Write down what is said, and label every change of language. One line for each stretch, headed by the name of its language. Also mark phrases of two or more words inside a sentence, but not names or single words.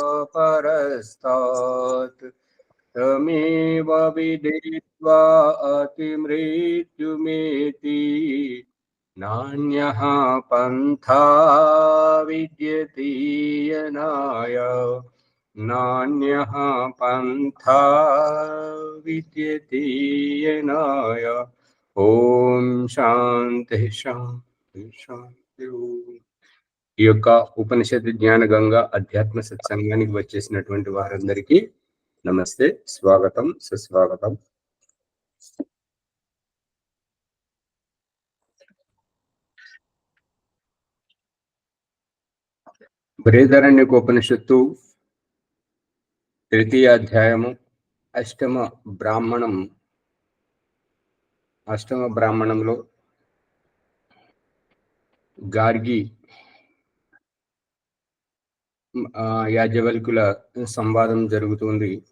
Sanskrit: परस्तात् तमेव विदित्वा अतिमृत्युमेति नान्यः पन्था विद्यते यनाय नान्यः पन्था विद्यते यनाय। ఓం శాంతి శాంతి శాంతి.
Telugu: ఈ యొక్క ఉపనిషత్ జ్ఞాన గంగా అధ్యాత్మ సత్సంగానికి వచ్చేసినటువంటి వారందరికీ నమస్తే, స్వాగతం, సుస్వాగతం. బృహదారణ్యకోపనిషత్తు తృతీయ అధ్యాయము అష్టమ బ్రాహ్మణంలో గార్గి యాజ్ఞవల్కుల సంవాదం జరుగుతుంది.